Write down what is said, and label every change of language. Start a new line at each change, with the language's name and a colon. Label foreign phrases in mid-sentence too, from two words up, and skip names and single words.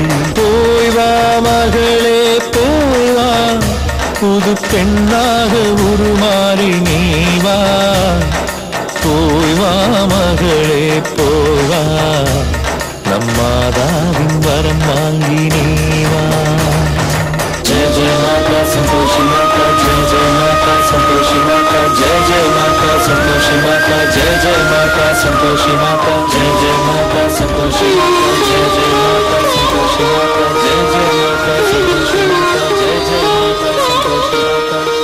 Tamil: போய் வா மகளே போய் வா, புது பெண்ணாக உருமாறி நீவா. போய் வா மகளே போய் வா, நம்மாதாவின் வரம் வாங்கி நீவா.
Hindi: जय जय माता संतोषी माता, जय जय माता संतोषी माता, जय जय माता संतोषी माता, जय जय माता संतोषी माता, जय जय माता संतोषी माता, जय जय माता संतोषी माता, जय जय माता संतोषी माता, जय जय माता संतोषी माता.